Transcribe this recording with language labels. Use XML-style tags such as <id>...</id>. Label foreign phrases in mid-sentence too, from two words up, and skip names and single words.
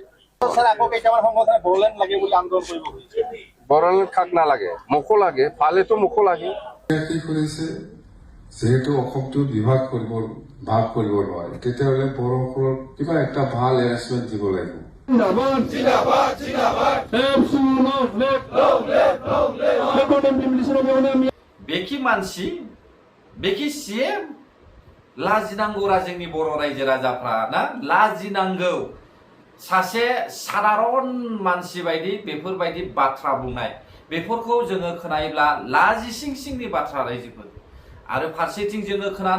<as>স্যার আকৌ কেইটামান সংগঠনে বড়োলেণ্ড লাগে বুলি আন্দোলন কৰিব খুজিছে বড়োলেণ্ড কাক নালাগে মোকো লাগে পালেতো মোকো লাগে কি কৰিছে যেহেতু অসমটো ভাগ কৰিব নোৱাৰে তেতিয়াহ'লে বড়োসকলৰ কিবা একটা ভাল এৰেঞ্জমেণ্ট দিব লাগিব</as> <brx>बेखि मानसि बेखि सीएम लाजिनांगौ जोंनि बर' रायजो राजाफ्रा ना लाजिनांगौ सासे साधारन मानसि बायदि बेफोरबायदि बाथ्रा बुंनाय बेफोरखौ जोङो खोनायोब्ला लाजिसिंसिंनि बाथ्रा रायजोफोर आरो फारसेथिं जोङो खोनानो</brx>